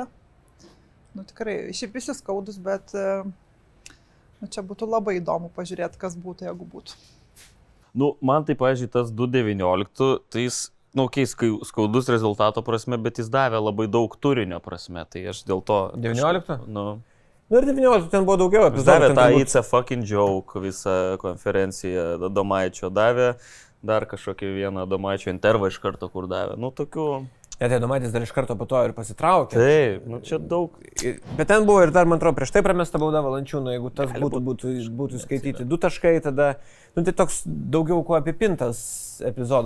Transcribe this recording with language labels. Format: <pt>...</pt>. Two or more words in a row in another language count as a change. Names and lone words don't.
<lt>Nu tikrai, šiaip visi skaudus, bet čia būtų labai įdomu pažiūrėti, kas būtų, jeigu būtų. Nu, man tai, pavyzdžiui, tas 2.19, tai jis, skaudus rezultato prasme, bet jis davė labai daug turinio prasme, tai aš dėl to... 19? Nu ir 19 ten buvo daugiau epizodų. Davė tą</lt> <en>It's a fucking joke</en> <lt>visą konferenciją Domaičio, davė dar kažkokį vieną Domaičio intervą iš karto, kur davė. Nu, tokių... Tai Domaitis dar iš karto po to ir pasitraukė. Taip, nu čia daug. Bet ten buvo ir dar, man atrodo, prieš tai pramesta bauda Valančiūno, jeigu tas būtų skaityti 2 taškai, tada, nu tai toks daugiau kuo apipintas epizodas.</lt>